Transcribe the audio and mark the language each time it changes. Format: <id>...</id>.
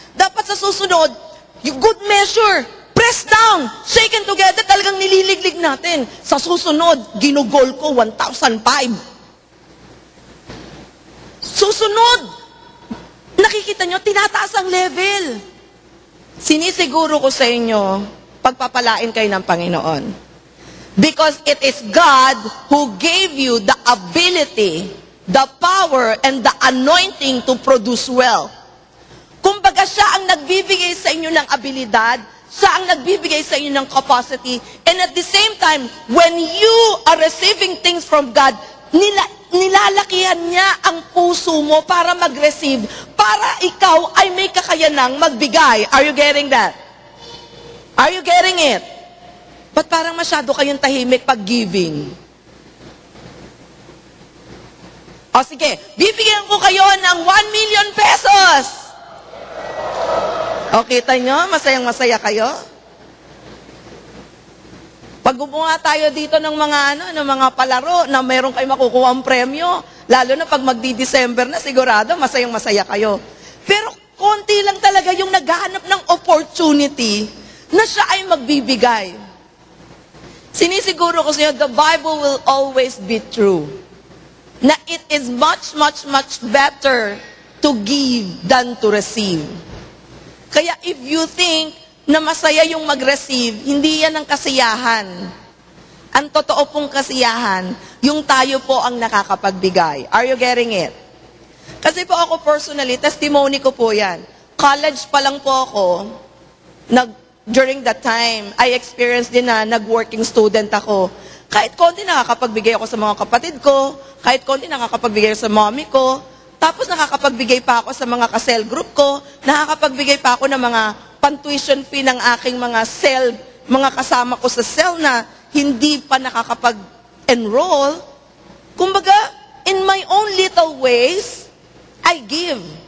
<tl>Dapat sa susunod, yung good measure, press down, shaken together, talagang nililiglig natin. Sa susunod, ginugol ko 1,005. Susunod, nakikita nyo, tinataas ang level. Sinisiguro ko sa inyo, pagpapalain kayo ng Panginoon.</tl> <en>Because it is God who gave you the ability, the power, and the anointing to produce wealth.</en> <tl>Kumbaga, siya ang nagbibigay sa inyo ng abilidad, siya ang nagbibigay sa inyo ng capacity,</tl> <en>and at the same time, when you are receiving things from God,</en> <tl>nilalakihan niya ang puso mo para mag-receive, para ikaw ay may kakayanang magbigay.</tl> <en>Are you getting that? Are you getting it?</en> <tl>Ba't parang masyado kayong tahimik pag giving? O sige, bibigyan ko kayo ng 1 million pesos. O kita nyo, masayang-masaya kayo? Pag gumawa tayo dito ng mga palaro na meron kayo makukuha ang premyo, lalo na pag magdi-December na, sigurado masayang-masaya kayo. Pero konti lang talaga yung naghahanap ng opportunity na siya ay magbibigay. Sinisiguro ko sa inyo,</tl> <en>the Bible will always be true. Na it is much, much, much better to give than to receive.</en> <tl>Kaya</tl> <en>if you think</en> <tl>na masaya yung mag-receive, hindi yan ang kasiyahan. Ang totoo pong kasiyahan, yung tayo po ang nakakapagbigay.</tl> <en>Are you getting it?</en> <tl>Kasi po ako personally, testimony ko po yan. College pa lang po ako,</tl> <en>during that time, I experienced</en> <tl>din na nag-working student ako. Kahit konti nakakapagbigay ako sa mga kapatid ko, kahit konti nakakapagbigay sa mommy ko, tapos nakakapagbigay pa ako sa mga ka-cell group ko, nakakapagbigay pa ako ng mga pan-tuition fee ng aking mga kasama ko sa cell na hindi pa nakakapag-enroll.</tl> <en>Kumbaga, in my own little ways, I give.</en>